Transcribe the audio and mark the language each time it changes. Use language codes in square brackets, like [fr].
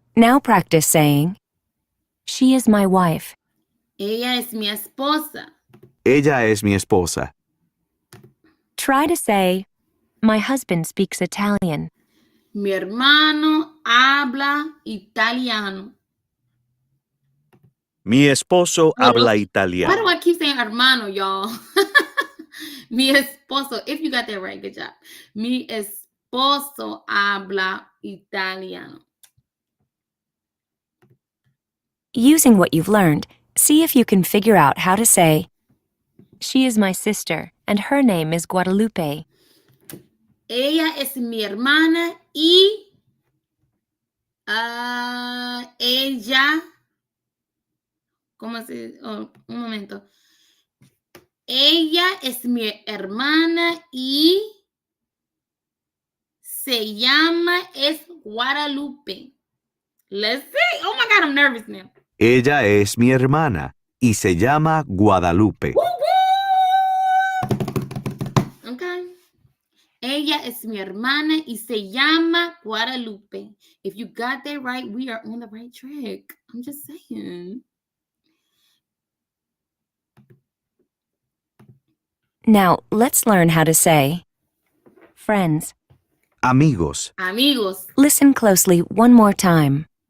[en] Now practice saying, she is my wife. [es] Ella es mi esposa. Ella es mi esposa. [en] Try to say, my husband speaks Italian. [es] Mi hermano habla italiano. Mi esposo habla [en] Why do [es] italiano. [en] I keep saying hermano, y'all? [es] Mi esposo. [en] If you got that right, good job. [es] Mi esposo habla italiano. [en] Using what you've learned, see if you can figure out how to say, she is my sister, and her name is Guadalupe. [es] Ella es mi hermana y ella, ¿cómo se? Oh, un momento. Ella es mi hermana y se llama Guadalupe. [en] Let's see. Oh my God, I'm nervous now. [es] Ella es mi hermana y se llama Guadalupe. Woo, woo! Okay. Ella es mi hermana y se llama Guadalupe. [en] If you got that right, we are on the right track. I'm just saying. Now, let's learn how to say friends. [es] Amigos. Amigos. [en] Listen closely one more time.